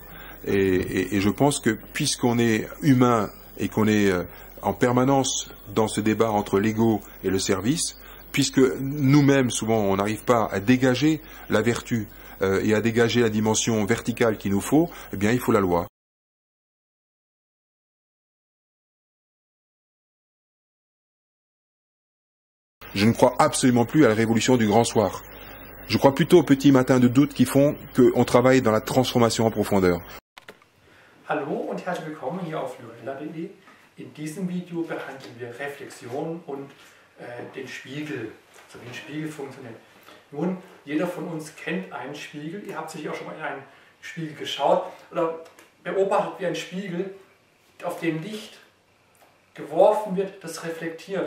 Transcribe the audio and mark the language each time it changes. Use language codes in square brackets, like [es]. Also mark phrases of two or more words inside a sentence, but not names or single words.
[fr] Et je pense que puisqu'on est humain et qu'on est en permanence dans ce débat entre l'ego et le service, puisque nous-mêmes, souvent, on n'arrive pas à dégager la vertu et à dégager la dimension verticale qu'il nous faut, eh bien, il faut la loi. Je ne crois absolument plus à la révolution du grand soir. Je crois plutôt aux petits matins de doute qui font qu'on travaille dans la transformation en profondeur. [de] Hallo und herzlich willkommen hier auf lorella.de. In diesem Video behandeln wir Reflexion und den Spiegel, also wie ein Spiegel funktioniert. Nun, jeder von uns kennt einen Spiegel. Ihr habt sicher auch schon mal in einen Spiegel geschaut oder beobachtet, wie ein Spiegel, auf den Licht geworfen wird, das reflektiert.